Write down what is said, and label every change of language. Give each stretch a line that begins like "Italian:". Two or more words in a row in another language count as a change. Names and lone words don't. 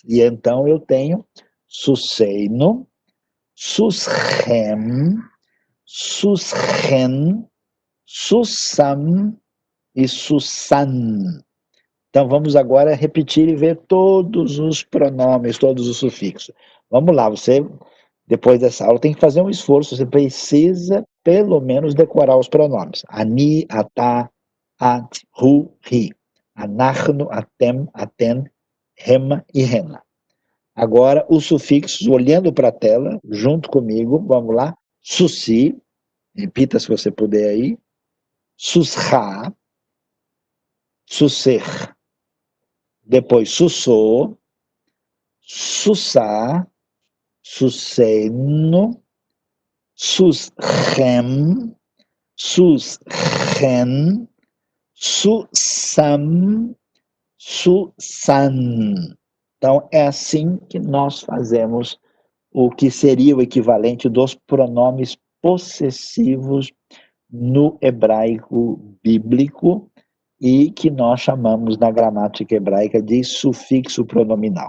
Portuguese: E então eu tenho
Hebrew: סוסינו, סוסהם, סוסהן, סוסם ו סוסן.
Portuguese: Então vamos agora repetir e ver todos os pronomes, todos os sufixos. Vamos lá, você, depois dessa aula, tem que fazer um esforço, você precisa pelo menos decorar os pronomes.
Hebrew: אני, אתה, את, הוא, היא. אנחנו, אתם, אתן, הם ו הן.
Portuguese: Agora, os sufixos, olhando para a tela, junto comigo, vamos lá. Susi, repita se você puder aí.
Hebrew: סוסך, סוסך. Depois, סוסו, סוסה, סוסנו, סוסהם, סוסהן, סוסם, סוסן.
Portuguese: Então, é assim que nós fazemos o que seria o equivalente dos pronomes possessivos no hebraico bíblico e que nós chamamos na gramática hebraica de sufixo pronominal.